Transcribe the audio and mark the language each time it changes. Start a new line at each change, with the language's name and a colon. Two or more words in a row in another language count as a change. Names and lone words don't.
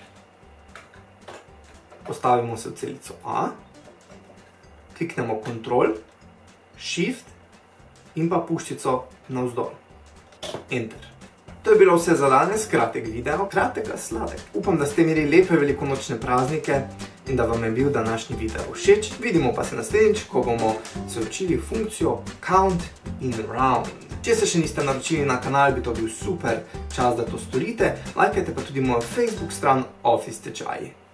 Slovenian: Postavimo se v celico A, kliknemo Ctrl, Shift in pa puščico navzdol. Enter. To je bilo vse za danes, kratek video, kratek a sladek. Upam, da ste imeli lepe velikonočne praznike in da vam je bil današnji video všeč. Vidimo pa se naslednjič, ko bomo se učili funkcijo count in round. Če se še niste naročili na kanal, bi to bil super čas, da to storite. Lajkajte pa tudi mojo Facebook stran Office tečaji.